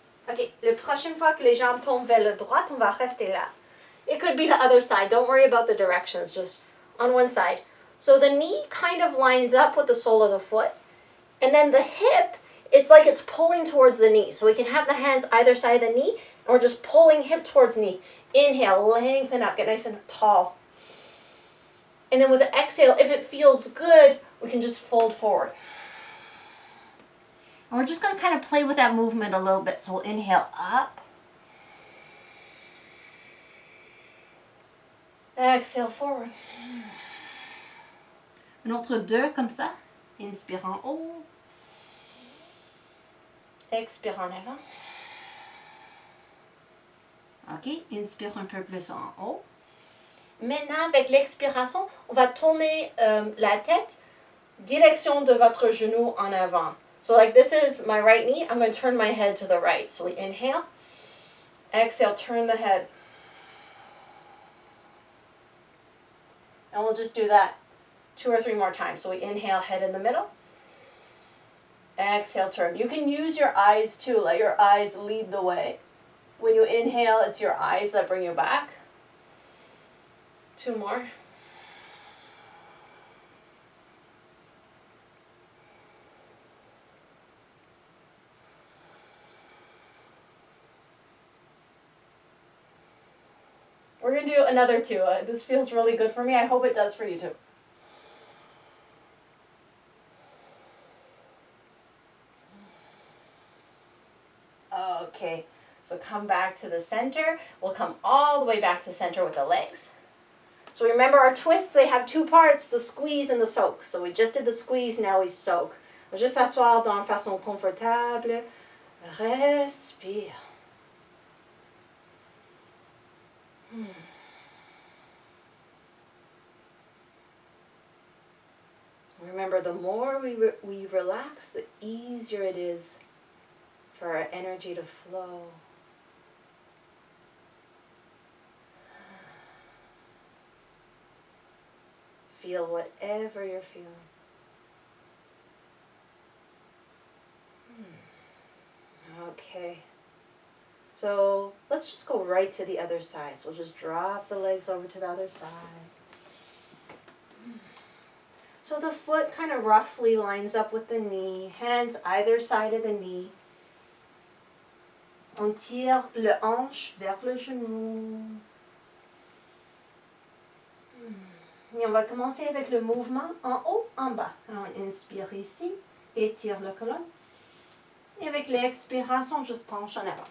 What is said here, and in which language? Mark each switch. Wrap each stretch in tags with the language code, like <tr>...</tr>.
<fr>Okay, la prochaine fois que les jambes tombent vers la droite, on va rester là.</fr> <en>It could be the other side. Don't worry about the directions, just on one side. So the knee kind of lines up with the sole of the foot. And then the hip, it's like it's pulling towards the knee. So we can have the hands either side of the knee, and we're just pulling hip towards knee. Inhale, lengthen up, get nice and tall. And then with the exhale, if it feels good, we can just fold forward. And we're just going to kind of play with that movement a little bit. So we'll inhale up. Exhale forward.</en> <fr>Un autre 2 comme ça. Inspire en haut. Expire en avant. Ok, inspire un peu plus en haut. Maintenant, avec l'expiration, on va tourner la tête direction de votre genou en avant.</fr> <en>So like this is my right knee, I'm going to turn my head to the right. So we inhale, exhale, turn the head. And we'll just do that 2 or 3 more times. So we inhale, head in the middle. Exhale, turn. You can use your eyes too. Let your eyes lead the way. When you inhale, it's your eyes that bring you back. 2 more. We're going to do another 2. This feels really good for me. I hope it does for you too. Okay, so come back to the center. We'll come all the way back to center with the legs. So remember our twists, they have 2 parts, the squeeze and the soak. So we just did the squeeze, now we soak.</en> <fr>On va juste s'asseoir dans façon confortable. Respire.</fr> <en>Remember, the more we relax, the easier it is for our energy to flow. Feel whatever you're feeling. Okay. So let's just go right to the other side. So we'll just drop the legs over to the other side. So the foot kind of roughly lines up with the knee, hands either side of the knee.</en> <fr>On tire le hanche vers le genou. Et on va commencer avec le mouvement en haut, en bas. Alors on inspire ici, étire le colonne. Et avec l'expiration, just penche en avant.</fr>